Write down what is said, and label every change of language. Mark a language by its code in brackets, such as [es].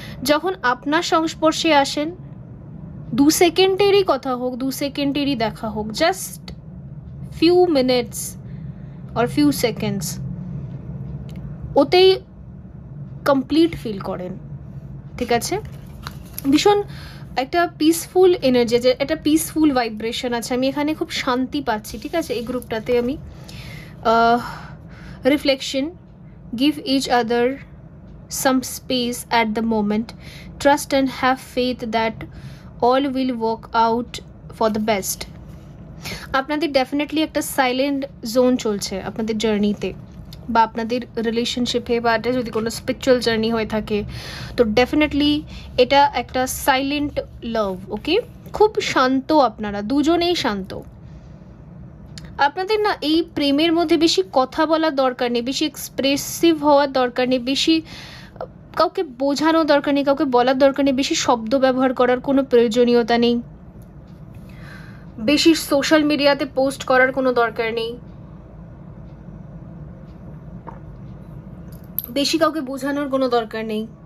[bn] যখন আপনার সংস্পর্শে আসেন, 2 সেকেন্ডেরই কথা হোক, 2 সেকেন্ডেরই দেখা হোক, [en] just few minutes or few seconds, [bn] ওতেই কমপ্লিট ফিল করেন। ঠিক আছে, ভীষণ একটা পিসফুল এনার্জি, যে একটা পিসফুল ভাইব্রেশন আছে, আমি এখানে খুব শান্তি পাচ্ছি। ঠিক আছে, এই গ্রুপটাতে আমি [en] Reflection, give each other some space at the moment, trust and have faith that all will work out for the best. [bn] আপনাদের ডেফিনেটলি একটা সাইলেন্ট জোন চলছে আপনাদের জার্নিতে, বা আপনাদের রিলেশনশিপে, বা এটা যদি কোনো স্পিরিচুয়াল জার্নি হয়ে থাকে, তো ডেফিনেটলি এটা একটা সাইলেন্ট লাভ। ওকে, খুব শান্ত, আপনারা দুজনেই শান্ত। আপনাদের না এই প্রেমের মধ্যে বেশি কথা বলার দরকার নেই, বেশি এক্সপ্রেসিভ হওয়ার দরকার নেই, বেশি কাউকে বোঝানোর দরকার নেই, কাউকে বলার দরকার নেই, বেশি শব্দ ব্যবহার করার কোনো প্রয়োজনীয়তা নেই, বেশি সোশ্যাল মিডিয়াতে পোস্ট করার কোনো দরকার নেই, বেশি কাউকে বোঝানোর কোনো দরকার নেই।